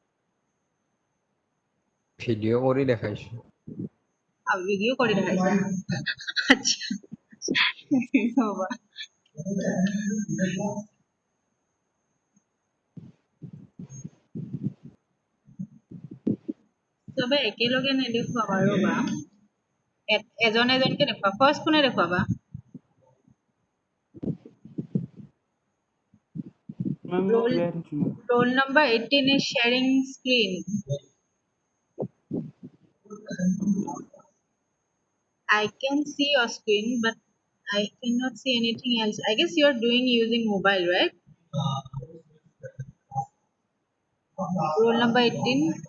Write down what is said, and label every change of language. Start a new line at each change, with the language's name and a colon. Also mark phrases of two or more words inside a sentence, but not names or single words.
Assamese: ভিডিঅ' কৰি দেখাইছো। ভিডিও করে দেখাইছে। আচ্ছা। বাবা। চবে একেলগে নেদেখুৱাবা ৰ'বা। এজন এজনকে দেখুৱা। ফাৰ্ষ্ট কোনে দেখুৱাবা? Ma'am মই Roll, উলিয়াই থৈছো ma'am।
English: roll number 18 is sharing screen. I can see your screen, but I cannot see anything else. I guess you are doing using mobile, right? Roll number 18.